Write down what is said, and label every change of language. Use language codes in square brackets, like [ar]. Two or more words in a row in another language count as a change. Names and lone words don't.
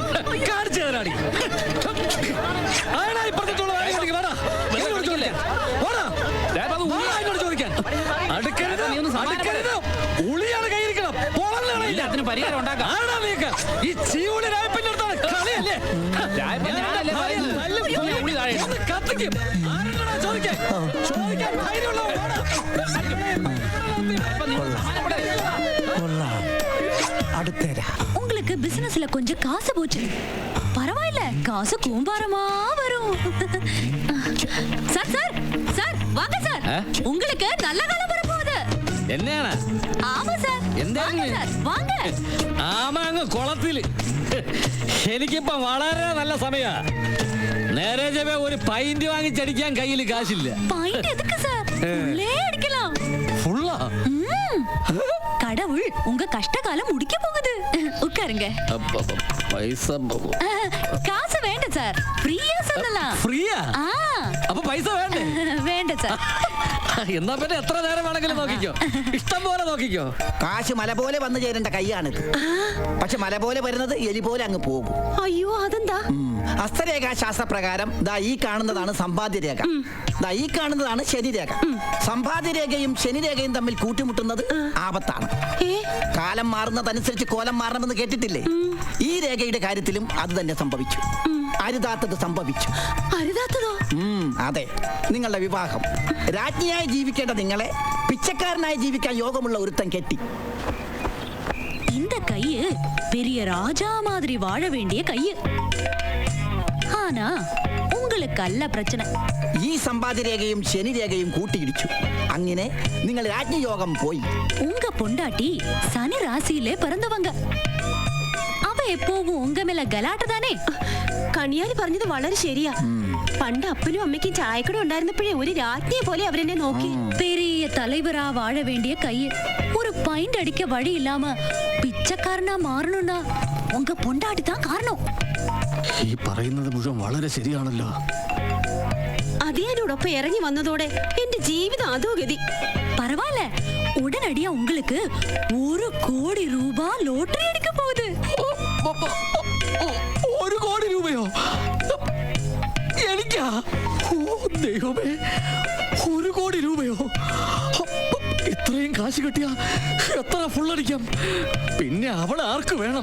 [ml] കാണിച്ചു തരാടി. ആടാ ഇപ്പുറത്തുള്ള ചോദിക്കാൻ. അടുക്കരുത്, ഉളിയാണ് കയ്യിരിക്കണം. എല്ലാത്തിനും പരിഹാരം ഉണ്ടാക്കാം. ഈ ചീവുളി രായപ്പന്റെ അടുത്താണ് കളിയല്ലേ? ഒന്ന് കത്തിക്കും. ആരെങ്കിലുമാ ചോദിക്കാൻ? ചോദിക്കാൻ ധൈര്യമുള്ളവൻ [ta] உங்களுக்கு பிசினஸ்ல கொஞ்சம் காசு போச்சு. பரவாயில்ல, காசு கூம்பாரமா வரும். சார் சார் சார் வாங்க சார். உங்களுக்கு நல்ல காலம் வர போகுது. [ml] എന്നെയാണ്? [ta] ஆமா சார். [ml] എന്താണ്? [ta] வாங்க. [ml] ആമ അങ്ങ് കുളത്തില്. എനിക്കിപ്പോ വളരെ നല്ല സമയാ. നേരെ ചെവേ ഒരു പൈന്റ് വാങ്ങിച്ചടിക്കാൻ കയ്യിൽ കാശില്ല. [ta] பையன் எதுக்கு சார்? உள்ளே அடிக்கலாம். [ml] ഫുള്ളാ? [ta] கடவுள் உங்க கஷ்ட காலம் முடிக்க போகுது. உட்காருங்க. [ml] പൈസ [ta] காசு வேண்டாம் சார். ஃப்ரீயா சொல்லலாம். [ml] ഫ്രീയാ? അപ്പൊ പൈസ വേണ്ടേ? വേണ്ട സാർ. എന്നാ പിന്നെ എത്ര നേരം വേണമെങ്കിലും നോക്കിക്കോ. ഇഷ്ടം പോലെ നോക്കിക്കോ. കാശ് മല പോലെ വന്നു ചേരേണ്ട കൈയാണിത്. പക്ഷെ മല പോലെ വരുന്നത് എലി പോലെ അങ്ങ് പോകും. അയ്യോ അതെന്താ? ഹസ്തരേഖാ ശാസ്ത്രപ്രകാരം ദാ ഈ കാണുന്നതാണ് സമ്പാദ്യരേഖ, ദാ ഈ കാണുന്നതാണ് ശനിരേഖ. സമ്പാദ്യരേഖയും ശനിരേഖയും തമ്മിൽ കൂട്ടിമുട്ടുന്നത് ആപത്താണ്. കാലം മാറുന്നതനുസരിച്ച് കോലം മാറണമെന്ന് കേട്ടിട്ടില്ലേ? ഈ രേഖയുടെ കാര്യത്തിലും അത് തന്നെ സംഭവിച്ചു. അരുതാത്തത് സംഭവിച്ചു. അരുതാത്തതോ? അതെ, നിങ്ങളുടെ വിവാഹം. രാജ്ഞിയായി ജീവിക്കേണ്ട നിങ്ങളെ പിച്ചക്കാരനായി ജീവിക്കാൻ യോഗമുള്ള ഒരുത്തൻ കെട്ടി. [ta] இந்த கையு பெரிய ராஜா மாதிரி வாழ வேண்டிய கையு. ஆனா உங்களுக்கு அல்ல பிரச்சனை. [ml] ഈ സമ്പാദ്യരേഖയും ശനിരേഖയും കൂട്ടിയിടിച്ചു. അങ്ങനെ നിങ്ങൾ രാജ്ഞയോഗം പോയി. [ta] உங்க பொண்டாட்டி சனி ராசியிலே பிறந்தவங்க. அவ எப்பவும் உங்க மேல கலாட்ட தானே. [ml] കണിയാലി പറഞ്ഞത് വളരെ ശരിയാ. പണ്ട് അപ്പനും അമ്മയ്ക്കും ചായക്കട ഉണ്ടായിരുന്നപ്പോഴേ ഒരു രാജ്ഞിയെ പോലെ അവരെന്നെ നോക്കി. [ta] பெரிய தலைவரா வாழ வேண்டிய கையு ஒரு பைண்ட் அடிக்க வழி இல்லாம பிச்சைக்காரனா மாறணும்னா உங்க பொண்டாட்டி தான் காரணம். [ml] ഈ പറയുന്നത് മുഴുവൻ വളരെ ശരിയാണല്ലോ. അതിനോടൊപ്പം ഇറങ്ങി വന്നതോടെ എന്റെ ജീവിതം അതോ ഗതി. [ta] பரவாயில்ல, உடனடியா உங்களுக்கு 1 கோடி ரூபாய் [ml] ലോട്ടറി അടിക്കാൻ [ta] പോകുது. [ml] 1 കോടി രൂപയോ? എനിക്കാ? ദൈവമേ, 1 കോടി രൂപയോ? ഇത്രയും കാശ് കിട്ടിയാ എത്ര ഫുള്ളടിക്കാം? പിന്നെ അവൾ ആർക്ക് വേണം?